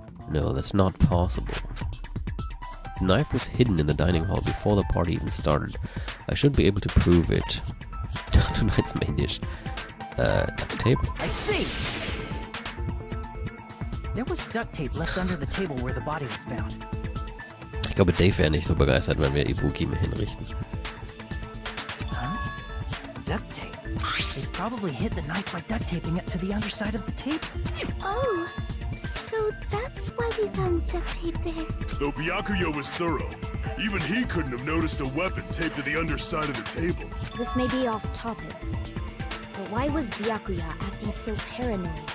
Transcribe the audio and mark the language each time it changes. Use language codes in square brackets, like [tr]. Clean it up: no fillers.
[en] No, that's not possible. The knife was hidden in the dining hall before the party even started. I should be able to prove it. Tonight's main dish. Duct tape? I see! There was duct tape left under the table where the body was found. [de] Ich glaube, Dave wäre nicht so begeistert, wenn wir Ibuki hinrichten. [en] Huh? Duct tape? They probably hid the knife by duct taping it to the underside of the table. Oh, so that's why we found duct tape there. Though Byakuya was thorough, even he couldn't have noticed a weapon taped to the underside of the table. This may be off topic, but why was Byakuya acting so paranoid?